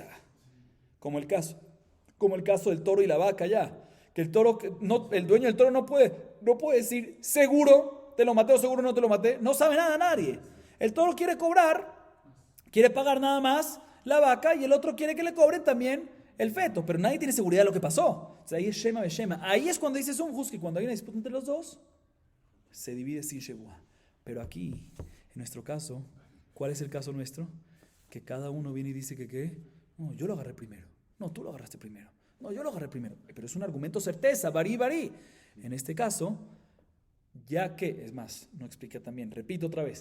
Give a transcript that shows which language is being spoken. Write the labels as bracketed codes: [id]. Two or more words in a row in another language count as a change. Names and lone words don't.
[es] Como el caso del toro y la vaca ya. Que el dueño del toro no puede decir seguro te lo maté o seguro no te lo maté. No sabe nada nadie. El toro quiere pagar nada más la vaca, y el otro quiere que le cobren también el feto. Pero nadie tiene seguridad de lo que pasó. O sea, ahí es [he] שמא בשמא. [es] Ahí es cuando dice Sunjus que cuando hay una disputa entre los dos, se divide sin Shebuá. Pero aquí, en nuestro caso, ¿cuál es el caso nuestro? Que cada uno viene y dice que no, yo lo agarré primero. No, tú lo agarraste primero. No, yo lo agarré primero. Pero es un argumento certeza, barí. En este caso, ya que, es más, no explica también, repito otra vez.